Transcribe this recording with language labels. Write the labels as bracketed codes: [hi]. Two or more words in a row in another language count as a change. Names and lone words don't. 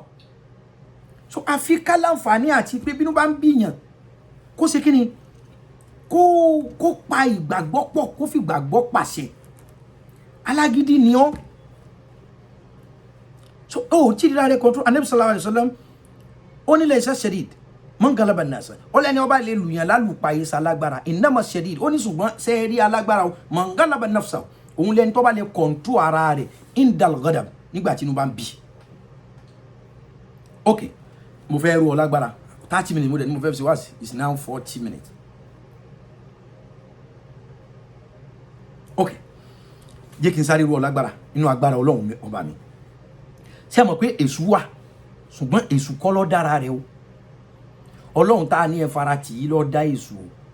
[yo] So àfi ká láǹfààní àti pé bínú bá ń bíyàn kó ṣe kí ni, kó pa ìgbàgbọ́ pọ̀, kó fi ìgbàgbọ́ pàṣẹ. Alágídí ni ọ́. So tí ìdíra rẹ̀ control. [ar] Ànábì صلى الله عليه وسلم [yo] ó ní [ar] ليس الشديد من غلب الناس. [yo] Ó lẹ́ni ọba lè lùyàn lálùpà yìí sálágbára. [ar] إنما الشديد, [yo] ó ní ṣùgbọ́n sẹ́ẹ̀rí alágbára [ar] من غلب نفسه, [yo] òun lẹ́ni tó bá lè control ara rẹ̀ [ar] عند الغضب, [yo] nígbà tí inú bá ń bí. Okay, mo fẹ́ rú ọ lágbára 30 minutes mo dẹ̀ ní mo fẹ́ fi ṣe wáàsí, [en] it's now 40 minutes. [yo] Okay, jẹ́ kí n sáré rú ọ lágbára nínú agbára Ọlọ́run ọba mi. Ṣé mọ̀ pé èṣù wà, ṣùgbọ́n èṣù kọ́ ló dára rẹ̀ o. Ọlọ́run tá a ní ẹ fara tì í ló dá èṣù o.